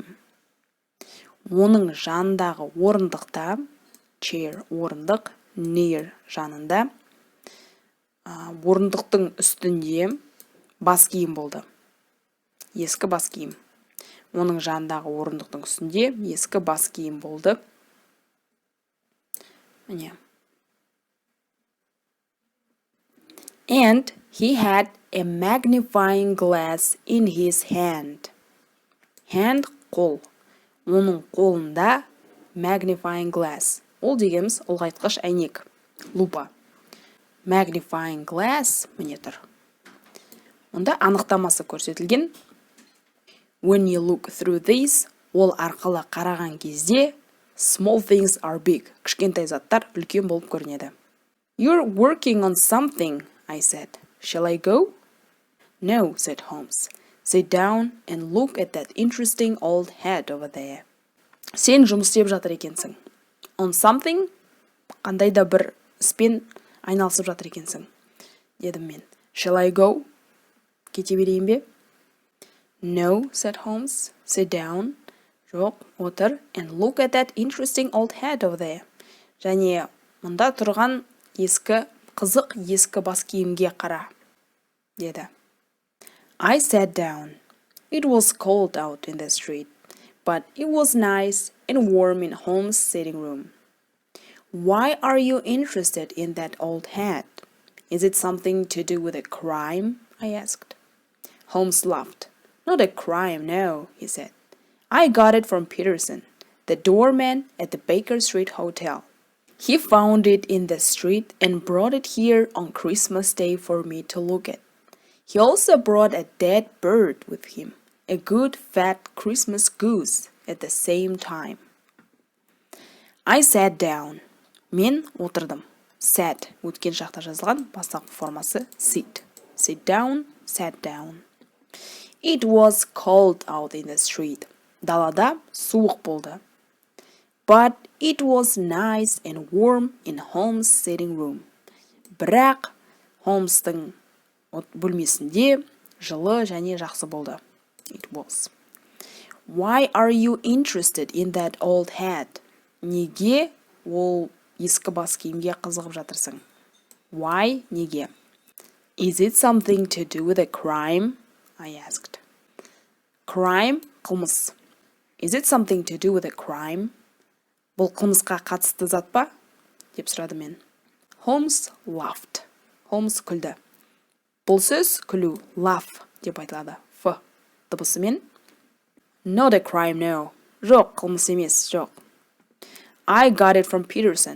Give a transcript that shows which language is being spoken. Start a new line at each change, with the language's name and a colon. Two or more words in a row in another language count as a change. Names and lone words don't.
Kazakh: Оның жанындағы орындықта, chair, орындық, near, жанында, орындықтың үстінде бас киім болды. Ескі бас киім. Оның жанындағы орындықтың үстінде ескі бас киім болды. Міне.
English: And he had a magnifying glass in his hand. Hand,
Kazakh: қол. Оның қолында
English: magnifying glass.
Kazakh: Ол дегеніміз ұлғайтқыш әйнек. Лупа.
English: Magnifying glass,
Kazakh: міне тұр. Онда анықтамасы көрсетілген
English: When you look through these,
Kazakh: ол арқылы қараған кезде,
English: small things are big.
Kazakh: Кішкентай заттар үлкен болып көрінеді.
English: You're working on something, I said. Shall I go? No, said Holmes. Sit down and look at that interesting old head over there.
Kazakh: Сен жұмыс істеп жатыр екенсің.
English: On something?
Kazakh: Қандай да бір іспен айналысып жатыр екенсің. Дедім мен.
English: Shall I go?
Kazakh: Кете берейін бе?
English: No, said Holmes. Sit down.
Kazakh: Жоқ, отыр.
English: And look at that interesting old head over there.
Kazakh: Және мұнда тұрған қызық ескі бас киімге қара. Деді.
English: I sat down. It was cold out in the street, but it was nice and warm in Holmes' sitting room. Why are you interested in that old hat? Is it something to do with a crime? I asked. Holmes laughed. Not a crime, no, he said. I got it from Peterson, the doorman at the Baker Street Hotel. He found it in the street and brought it here on Christmas Day for me to look at. He also brought a dead bird with him, a good fat Christmas goose at the same time. I sat down.
Kazakh: Мен отырдым. Sat өткен шақта жазылған бастапқы формасы sit.
English: Sit down, sat down. It was cold out in the street.
Kazakh: Далада суық болды.
English: But it was nice and warm in Holmes' sitting room.
Kazakh: Бірақ Холмстың бөлмесінде жылы және жақсы болды.
English: It was. Why are you interested in that old hat?
Kazakh: Неге ол ескі бас киімге қызығып жатырсың?
English: Why?
Kazakh: Неге?
English: Is it something to do with a crime? I asked. Crime?
Kazakh: Қылмыс.
English: Is it something to do with a crime?
Kazakh: Бұл қылмысқа қатысты зат па? Деп сұрады мен. Holmes laughed. Holmes күлді. Бұл сөз күлу, laugh деп айтылады. F дыбысымен.
English: Not a crime, no.
Kazakh: Жоқ, қылмыс емес, жоқ.
English: I got it from Peterson.